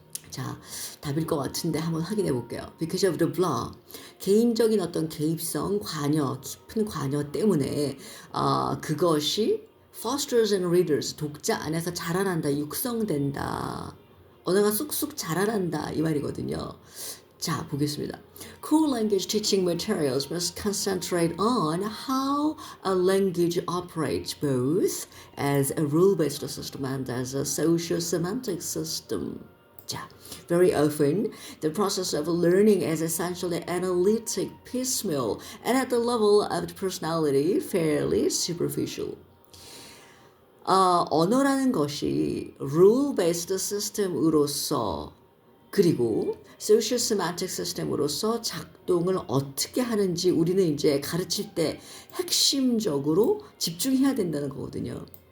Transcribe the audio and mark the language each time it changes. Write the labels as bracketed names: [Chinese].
[Korean] 자, 답일 것 같은데 한번 확인해 볼게요. [English] Because of the blah, [Korean] 개인적인 어떤 개입성, 관여, 깊은 관여 때문에 그것이 [English] fosters and readers, [Korean] 독자 안에서 자라난다, 육성된다. 언어가 쑥쑥 자라난다 이 말이거든요. 자, 보겠습니다. [English] Core language teaching materials must concentrate on how a language operates both as a rule-based system and as a social-semantic system. 자, very often, the process of learning is essentially analytic, piecemeal, and at the level of the personality, fairly superficial. [Korean] 언어라는 것이 rule-based system으로서 그리고 social semantic system으로서 작동을 어떻게 하는지 우리는 이제 가르칠 때 핵심적으로 집중해야 된다는 거거든요.